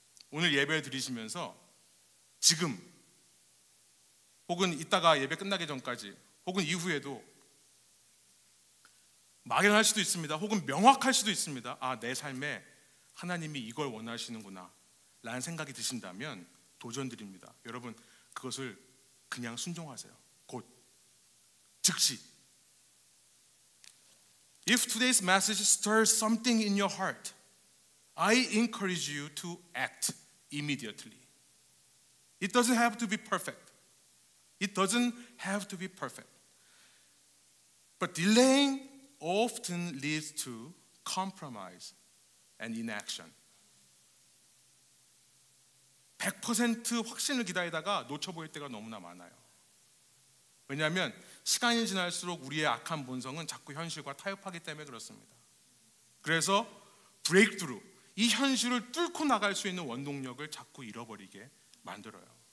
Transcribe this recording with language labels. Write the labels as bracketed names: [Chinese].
[Korean] 오늘 예배 드리시면서 지금 혹은 이따가 예배 끝나기 전까지 혹은 이후에도 막연할 수도 있습니다. 혹은 명확할 수도 있습니다. 아, 내 삶에 하나님이 이걸 원하시는구나 라는 생각이 드신다면 도전드립니다. 여러분, 그것을 그냥 순종하세요. 곧, 즉시. [English] If today's message stirs something in your heart, I encourage you to act immediately. It doesn't have to be perfect. It doesn't have to be perfect. But delaying often leads to compromise and inaction. [Korean] 100% 확신을 기다리다가 놓쳐버릴 때가 너무나 많아요. 왜냐하면 시간이 지날수록 우리의 악한 본성은 자꾸 현실과 타협하기 때문에 그렇습니다. 그래서 브레이크트루, 이 현실을 뚫고 나갈 수 있는 원동력을 자꾸 잃어버리게 만들어요.